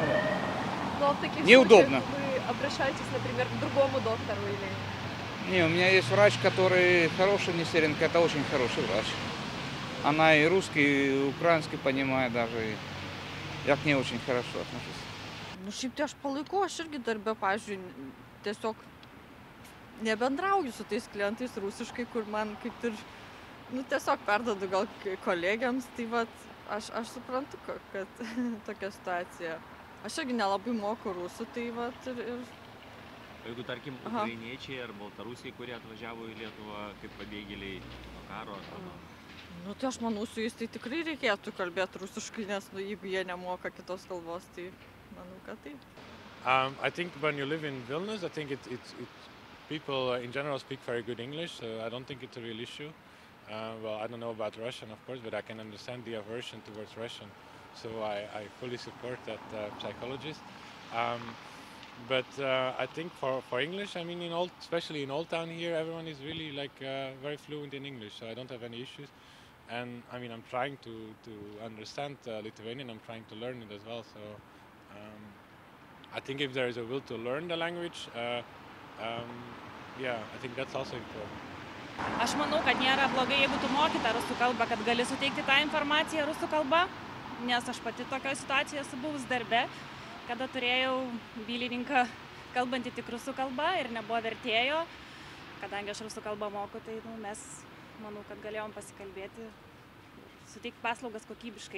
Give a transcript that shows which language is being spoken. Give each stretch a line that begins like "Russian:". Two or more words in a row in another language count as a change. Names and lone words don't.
Russian: Ну, а в таких случаях неудобно. вы обращаетесь, например, к другому доктору или... Не, у меня есть врач, который хороший, Нестеренко, это очень хороший врач. Она и русский, и украинский понимает даже. И я к ней очень хорошо отношусь.
Lithuanian: Nu, šiaip tai aš palaikau, aš irgi darbe, pavyzdžiui, tiesiog nebendrauju su tais klientais rusiškai, kur man kaip ir, nu, tiesiog perdodu gal kolegiams, tai vat, aš suprantu, kad tokia situacija. Aš irgi nelabai moku rusų, tai vat ir... O jeigu, tarkim, Aha. ukrainiečiai ar baltarusiai, kurie atvažiavo į Lietuvą kaip pabėgėliai nuo karo arba nuo... Nu, tai aš manau, su jais tai tikrai reikėtų kalbėti rusiškai, nes, nu, jeigu jie nemoka kitos kalbos, tai manau, kad taip.
English: I think when you live in Vilnius, I think people in general speak very good English, so I don't think it's a real issue. Well, I don't know about Russian, of course, but I can understand the aversion towards Russian, so I fully support that psychologist. But I think for English, I mean, especially in Old Town here, everyone is really very fluent in English, so I don't have any issues. And I mean, I'm trying to understand Lithuanian. I'm trying to learn it as well. So I think if there is a will to learn the language, yeah, I think that's also important.
Lithuanian: Aš manau, kad nėra blogai, jeigu tu moki tą rusų kalbą, kad gali suteikti tą informaciją rusų kalba, nes aš pati tokioje situacijoje esu buvus darbe, kada turėjau bylininką kalbantį tik rusų kalbą ir nebuvo vertėjo. Kadangi aš rusų kalbą moku, tai mes, manau, kad galėjom pasikalbėti ir suteikti paslaugas kokybiškai.